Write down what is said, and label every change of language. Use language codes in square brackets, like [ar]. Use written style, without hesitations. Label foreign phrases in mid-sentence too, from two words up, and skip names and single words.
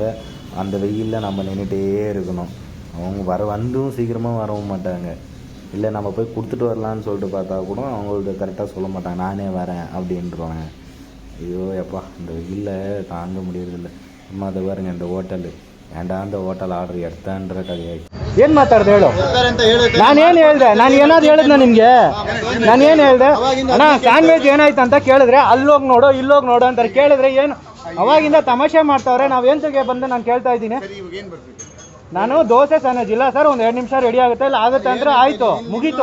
[ta] அந்த வெயிலில் நம்ம நின்றுட்டே இருக்கணும். அவங்க வந்தும் சீக்கிரமாக வரவும் மாட்டாங்க. இல்லை நம்ம போய் கொடுத்துட்டு வரலான்னு சொல்லிட்டு பார்த்தா கூட அவங்கள்ட்ட கரெக்டாக சொல்ல மாட்டாங்க, நானே வரேன் அப்படின்றவாங்க. ஐயோ எப்பா, இந்த வெயிலில் தாங்க முடியறதில்ல. அம்மா அதை பாருங்கள், இந்த ஹோட்டலு ஏன்டா அந்த [kn] ಹೋಟೆಲ್ ಆರ್ಡರ್ ಎಡ್ತಾಂಡ್ರೆ ಕಲಿಯಾಯ್ತು. ಏನು ಮಾತಾಡ್ದೆ ಹೇಳು. ನಾನೇನು ಹೇಳ್ದೆ? ನಾನು ಏನಾದ್ರು ಹೇಳಿದ್ನ ನಿಮಗೆ? ನಾನೇನು ಹೇಳ್ದೆ? ಅಣ್ಣ ಸ್ಯಾಂಡ್ವಿಚ್ ಏನಾಯ್ತು ಅಂತ ಕೇಳಿದ್ರೆ ಅಲ್ಲೋಗಿ ನೋಡು ಇಲ್ಲೋಗಿ ನೋಡು ಅಂತಾರೆ. ಕೇಳಿದ್ರೆ ಏನು ಅವಾಗಿಂದ ತಮಾಷೆ ಮಾಡ್ತಾವ್ರೆ. ನಾವೇಂತಕ್ಕೆ ಬಂದು ನಾನು ಕೇಳ್ತಾ ಇದ್ದೀನಿ. ನಾನು ದೋಸೆ ಸ್ಯಾಂಡ್ವಿಚ್ ಇಲ್ಲ ಸರ್, ಒಂದು 2 ನಿಮಿಷ ರೆಡಿ ಆಗುತ್ತೆ, ಇಲ್ಲ ಆಗುತ್ತೆ ಅಂದ್ರೆ ಆಯಿತು, ಮುಗೀತು.